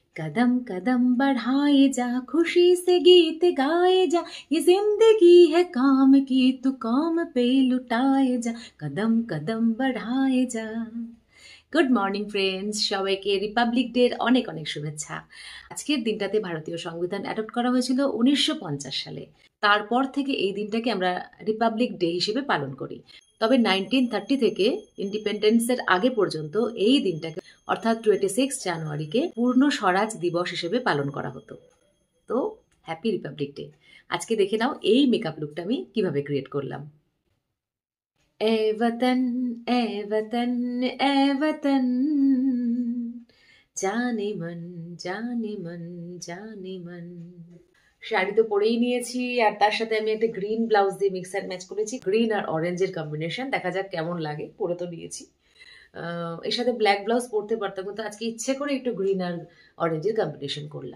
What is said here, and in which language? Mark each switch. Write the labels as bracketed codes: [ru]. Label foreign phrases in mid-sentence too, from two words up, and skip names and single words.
[hi] कदम कदम बढ़ाए जा, खुशी से गीत गाए जा, ये जिंदगी है काम की, तू काम पे लुटाए जा, कदम कदम बढ़ाए जा। [en] good morning friends, [bn] সবাইকে রিপাবলিক ডের অনেক অনেক শুভেচ্ছা। আজকের দিনটাতে ভারতীয় সংবিধান অ্যাডপ্ট করা হয়েছিল 1950 সালে। তারপর থেকে এই দিনটাকে আমরা রিপাবলিক ডে হিসেবে পালন করি। তবে 1930 থেকে ইন্ডিপেন্ডেন্সের আগে পর্যন্ত এই দিনটাকে অর্থাৎ 26 জানুয়ারিকে পূর্ণ স্বরাজ দিবস হিসেবে পালন করা হতো। তো [en] happy Republic Day. [bn] আজকে দেখে নাও এই [en] makeup look [bn] আমি কিভাবে ক্রিয়েট করলাম। [hi] ए वतन ए वतन ए वतन, जाने मन जाने मन जाने मन। [bn] শাড়ি তো পরেই নিয়েছি, আর তার সাথে আমি একটা [en] green blouse [bn] দিয়ে [en] mix and match [bn] করেছি। গ্রিন আর অরেঞ্জের কম্বিনেশন, দেখা যাক কেমন লাগে। পরে তো নিয়েছি, এর সাথে [en] black blouse [bn] পরতে পারতাম, কিন্তু আজকে ইচ্ছে করে একটু গ্রিন আর অরেঞ্জের কম্বিনেশন করলাম।